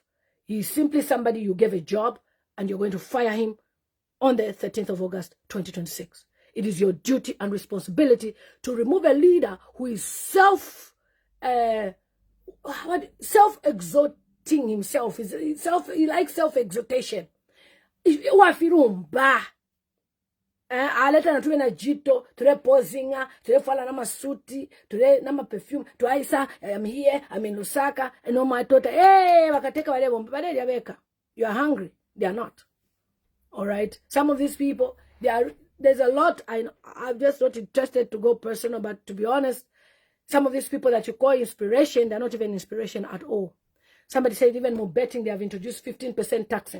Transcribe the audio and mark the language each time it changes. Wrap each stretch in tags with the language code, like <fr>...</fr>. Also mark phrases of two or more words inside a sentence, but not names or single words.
<en>He's simply somebody you gave a job and you're going to fire him on the 13th of August, 2026. It is your duty and responsibility to remove a leader who is self-exalting himself. He likes self-exaltation.</en> <bem>Aleta na tuwe na jito, tuwe pozinga, tuwe fala na masuti, tuwe na perfume, tuwaisa,</bem> <en>I'm here, I'm in Lusaka,</en> <bem>no matota, wakateka wale bombe, bade diabeka.</bem> <en>You are hungry. They are not. All right. Some of these people, there's a lot. I'm just not interested to go personal, but to be honest, some of these people that you call inspiration, they're not even inspiration at all. Somebody said even more betting, they have introduced 15% taxing.</en>